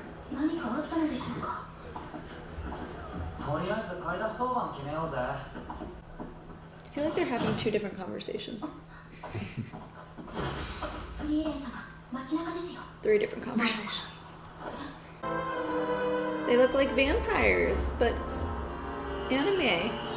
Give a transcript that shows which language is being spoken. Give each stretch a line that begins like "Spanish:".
Japanese: 何かあったのでしょうか。とりあえず買い出し当番決めようぜ。
English: I feel like they're having two different conversations.
Japanese: フリーレン様、街中ですよ。
English: Three different conversations. They look like vampires, but anime.